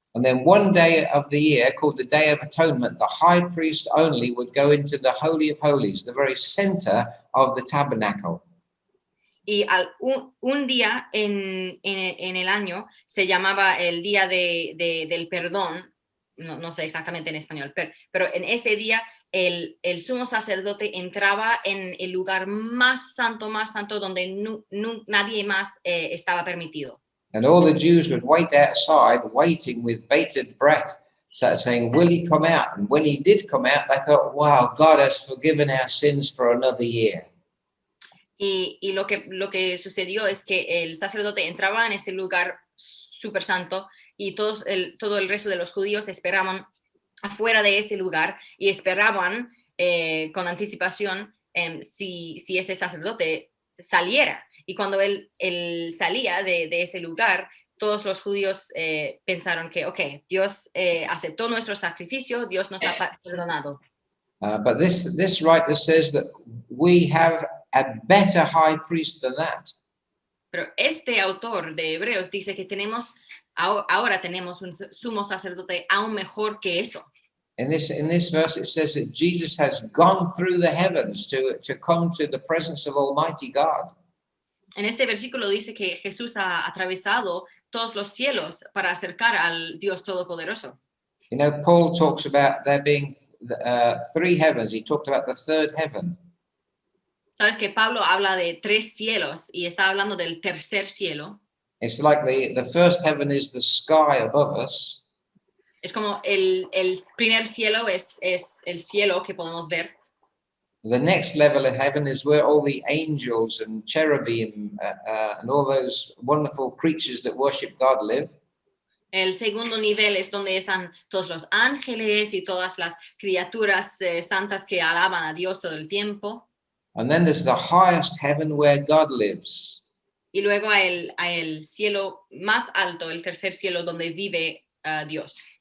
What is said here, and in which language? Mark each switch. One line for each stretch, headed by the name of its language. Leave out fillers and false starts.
English: And then one day of the year, called the Day of Atonement, the high priest only would go into the Holy of Holies, the very center of the tabernacle.
Spanish: Y un día en el año se llamaba el día del perdón, no sé exactamente en español, pero en ese día el sumo sacerdote entraba en el lugar más santo donde nadie más estaba permitido.
English: And all the Jews would wait outside, waiting with bated breath, saying, will he come out? And when he did come out, they thought, wow, God has forgiven our sins for another year.
Spanish: Y lo que sucedió es que el sacerdote entraba en ese lugar súper santo y todo el resto de los judíos esperaban afuera de ese lugar y esperaban con anticipación si ese sacerdote saliera. Y cuando él salía de ese lugar, todos los judíos pensaron que, ok, Dios aceptó nuestro sacrificio, Dios nos ha perdonado.
English: But this writer says that we have a better high priest than that.
Spanish: Pero este autor de Hebreos dice que ahora tenemos un sumo sacerdote aún mejor que eso.
English: In this verse, it says that Jesus has gone through the heavens to come to the presence of Almighty God.
Spanish: En este versículo dice que Jesús ha atravesado todos los cielos para acercar al Dios Todopoderoso.
English: You know, Paul talks about there being three heavens. He talked about the third heaven.
Spanish: Sabes que Pablo habla de 3 cielos y está hablando del tercer cielo.
English: It's like the first heaven is the sky above us.
Spanish: Es como el primer cielo es el cielo que podemos ver.
English: The next level of heaven is where all the angels and cherubim and all those wonderful creatures that worship God live.
Spanish: El segundo nivel es donde están todos los ángeles y todas las criaturas santas que alaban a Dios todo el tiempo.
English: And then there's the highest heaven where God lives.
Spanish: Y luego a el cielo más alto, el tercer cielo donde vive Dios.